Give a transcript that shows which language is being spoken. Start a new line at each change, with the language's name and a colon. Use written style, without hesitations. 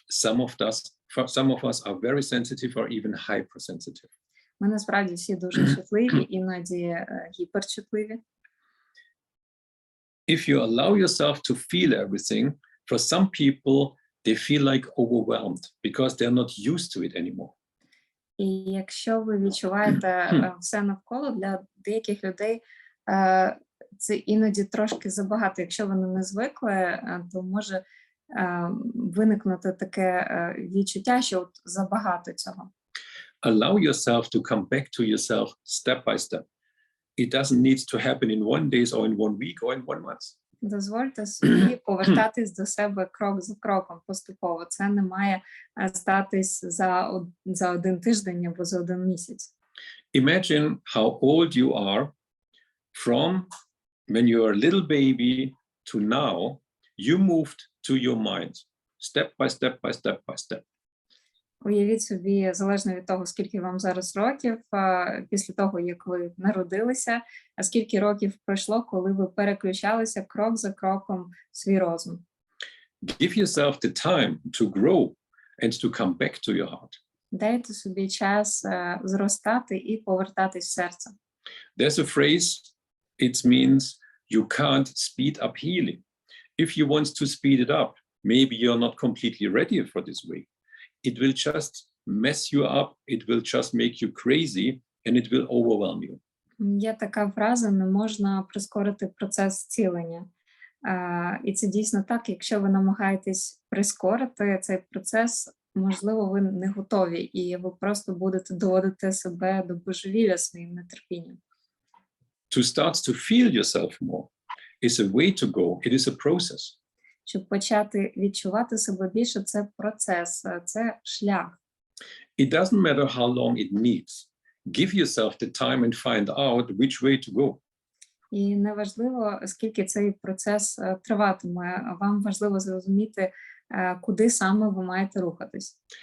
English: Some of us are very sensitive or even hypersensitive.
Ukrainian: Ми насправді всі дуже чутливі, іноді гіперчутливі.
English: If you allow yourself to feel everything, for some people, they feel like overwhelmed because they're not used to it anymore.
Ukrainian: І якщо ви відчуваєте все навколо, для деяких людей це іноді трошки забагато. Якщо вони не звикли, то може виникнути таке відчуття, що от забагато цього.
English: Allow yourself to come back to yourself step by step. It doesn't need to happen in 1 day or in 1 week or in 1 month.
Ukrainian: Дозвольте собі повертатись до себе крок за кроком поступово. Це не має статись за 1 тиждень або за 1 місяць.
English: Imagine how old you are from when you were a little baby to now. You moved to your mind, step by step by step by step.
Ukrainian: Уявіть собі, залежно від того, скільки вам зараз років, після того, як ви народилися, а скільки років пройшло, коли ви переключалися крок за кроком в свій розум.
English: Give yourself the time to grow and to come back to your heart.
Ukrainian: Дайте собі час зростати і повертатись в серце.
English: There's a phrase, it means you can't speed up healing. If you want to speed it up, maybe you're not completely ready for this way. It will just mess you up, it will just make you crazy, and it will overwhelm you.
Ukrainian: Є така фраза: не можна прискорити процес зцілення. І це дійсно так, якщо ви намагаєтесь прискорити цей процес, можливо, ви не готові, і ви просто будете доводити себе до божевілля своїм нетерпінням.
English: To start to feel yourself more is a way to go, it is a process.
Ukrainian: Щоб почати відчувати себе більше, це процес, це шлях.
English: It doesn't matter how long it needs. Give yourself the time and find out which way to go.
Ukrainian: І неважливо, скільки цей процес триватиме, вам важливо зрозуміти, куди саме ви маєте рухатись.